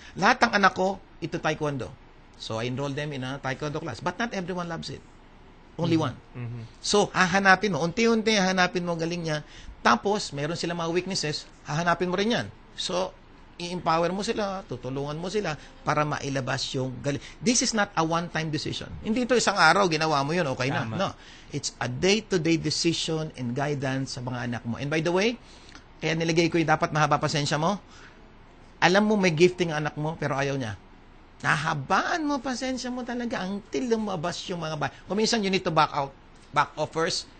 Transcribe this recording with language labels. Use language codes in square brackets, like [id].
[tl] Lahat ng anak ko, ito taekwondo. [en] So, I enroll them in a taekwondo class. But not everyone loves it. Only one. [tl] So, hahanapin mo. Unti-unti, hahanapin mo galing niya. Tapos, mayroon sila mga weaknesses, hahanapin mo rin yan. So, i-empower mo sila, tutulungan mo sila para mailabas yung galing. [en] This is not a one-time decision. [tl] Hindi ito isang araw, ginawa mo yun, okay na. No. [en] It's a day-to-day decision and guidance [tl] sa mga anak mo. [en] And by the way, [tl] kaya nilagay ko yung dapat mahaba pasensya mo. Alam mo may gifting ang anak mo, pero ayaw niya. Nahabaan mo pasensya mo talaga until lumabas yung mga Kung minsan [en] you need to back off first,